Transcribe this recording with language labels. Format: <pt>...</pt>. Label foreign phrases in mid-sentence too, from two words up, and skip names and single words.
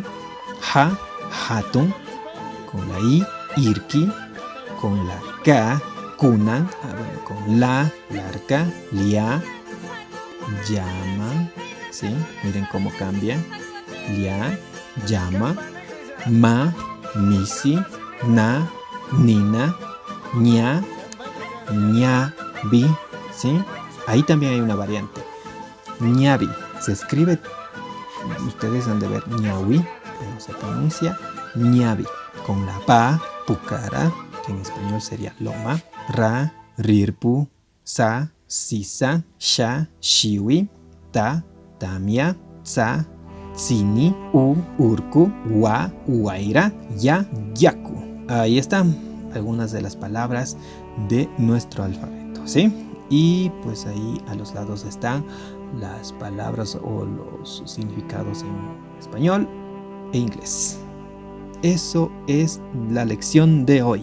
<es>Ja, hatun, con la I, irki, con la K, kunan, con la, larca, lia, llama, ¿sí? Miren cómo cambia, lia, llama,</es> <qu>ma, misi, na, nina, ña, ñabi,</qu> <es>¿sí? Ahí también hay una variante, ñabi, se escribe, ustedes han de ver ñawi, pero se pronuncia ñabi, con la pa, pucara, que en español sería loma,</es> <qu>ra, rirpu, sa, sisa, sha, shiwi, ta, tamia, tsa, tsini, u, urku, wa, uaira, ya, yaku.</qu> <es>Ahí están algunas de las palabras de nuestro alfabeto, ¿sí? Y pues ahí a los lados están las palabras o los significados en español e inglés. Eso es la lección de hoy.</es>